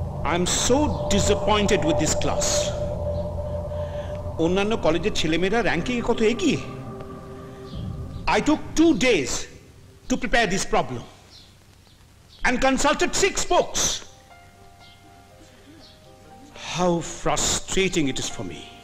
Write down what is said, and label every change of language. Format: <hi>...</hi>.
<en>I'm so disappointed with this class.</en> <bn>অন্যান্য কলেজের ছেলেমেয়েরা র্যাঙ্কিং এ কত এগিয়ে।</bn> <en>I took 2 days to prepare this problem and consulted 6 books. How frustrating it is for me.</en>